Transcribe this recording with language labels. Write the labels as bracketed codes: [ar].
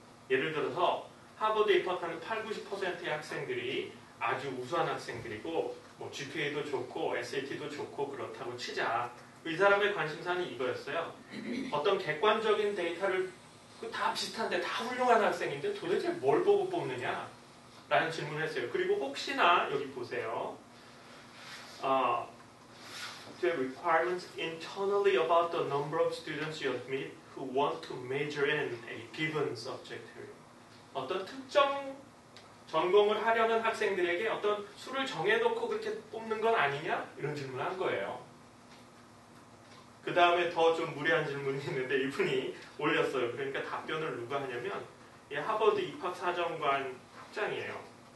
[ko] 예를 들어서 하버드 입학하는 80~90%의 학생들이 아주 우수한 학생들이고 뭐 GPA도 좋고 SAT도 좋고 그렇다고 치자. 이 사람의 관심사는 이거였어요. 어떤 객관적인 데이터를 다 비슷한데 다 훌륭한 학생인데 도대체 뭘 보고 뽑느냐? 라는 질문을 했어요. 그리고 혹시나 여기 보세요. [en] The requirements internally about the number of students you admit who want to major in a given subject area. [ko] 어떤 특정 전공을 하려는 학생들에게 어떤 수를 정해놓고 그렇게 뽑는 건 아니냐? 이런 질문을 한 거예요. 그 다음에 더 좀 무례한 질문이 있는데 이분이 올렸어요. 그러니까 답변을 누가 하냐면 하버드 입학사정관 학장이에요.